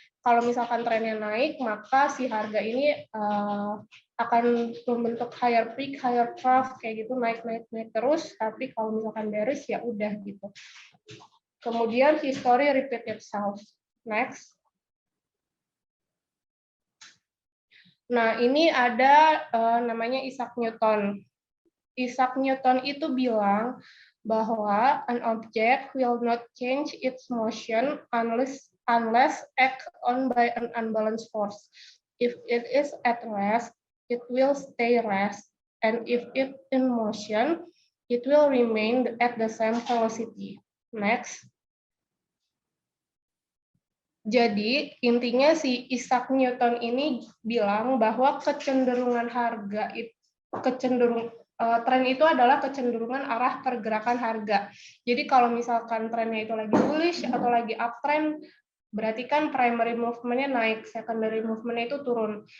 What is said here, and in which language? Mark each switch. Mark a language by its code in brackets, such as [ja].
[id] Kalau misalkan trennya naik, maka si harga ini akan membentuk [en] higher peak, higher trough, [id] kayak gitu naik terus. Tapi kalau misalkan bearish ya udah gitu. Kemudian [en] history repeat itself. [id] Next. Nah, ini ada namanya Isaac Newton. [en] Isaac Newton [id] itu bilang bahwa [en] an object will not change its motion unless act on by an unbalanced force. If it is at rest, it will stay rest, and if it in motion, it will remain at the same velocity. Next. [id] Jadi intinya si Isaac Newton ini bilang bahwa kecenderungan harga itu tren itu adalah kecenderungan arah pergerakan harga. Jadi kalau misalkan trennya itu lagi bullish atau lagi uptrend, berarti kan primary movement-nya naik, secondary movement-nya itu turun.